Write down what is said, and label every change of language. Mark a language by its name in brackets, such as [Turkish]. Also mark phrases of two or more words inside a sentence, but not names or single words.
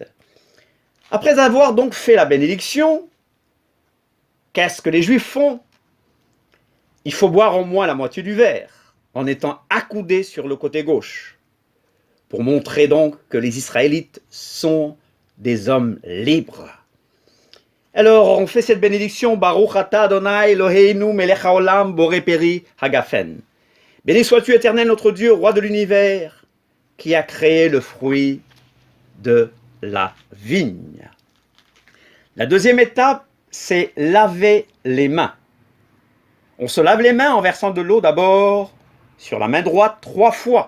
[French] Après avoir donc fait la bénédiction, qu'est-ce que les Juifs font? Il faut boire au moins la moitié du verre, en étant accoudés sur le côté gauche, pour montrer donc que les Israélites sont des hommes libres. Alors, on fait cette bénédiction, [Hebrew] ברוך אתה ה' אלוהינו מלך העולם בורא פרי הגפן. [French] Béni sois-tu, Éternel, notre Dieu, roi de l'univers, qui a créé le fruit de la vigne. La deuxième étape, c'est laver les mains. On se lave les mains en versant de l'eau d'abord sur la main droite 3 fois.